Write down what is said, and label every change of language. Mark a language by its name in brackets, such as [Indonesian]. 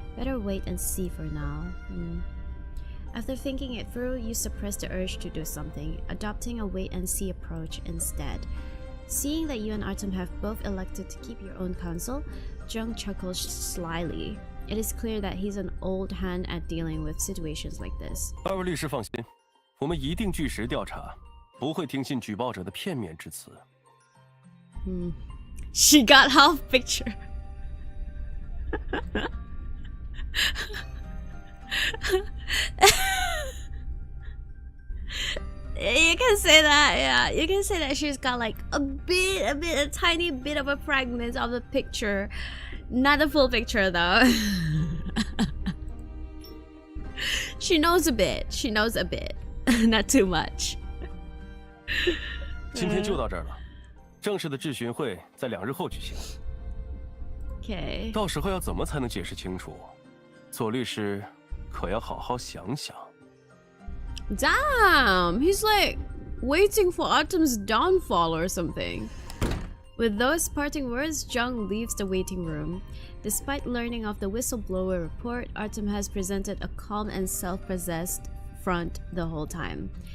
[English] Better wait and see for now. After thinking it through, you suppress the urge to do something, adopting a wait-and-see approach instead. Seeing that you and Artem have both elected to keep your own counsel, Jung chuckles slyly. It is clear that he's an old hand at dealing with situations like this. [Chinese] 二位律师放心，我们一定据实调查，不会听信举报者的片面之词。 [English] She got half picture. You can say that, yeah. You can say that she's got like a tiny bit of a fragment of the picture. Not the full picture though. She knows a bit. She knows a bit. Not too much. [Chinese] 今天就到这儿了，正式的质询会在2日后举行。 [English] Okay. [Chinese] 到时候要怎么才能解释清楚？左律师可要好好想想。 [English] Damn, he's like waiting for Artem's downfall or something. With those parting words, Jung leaves the waiting room. Despite learning of the whistleblower report, Artem has presented a calm and self-possessed front the whole time.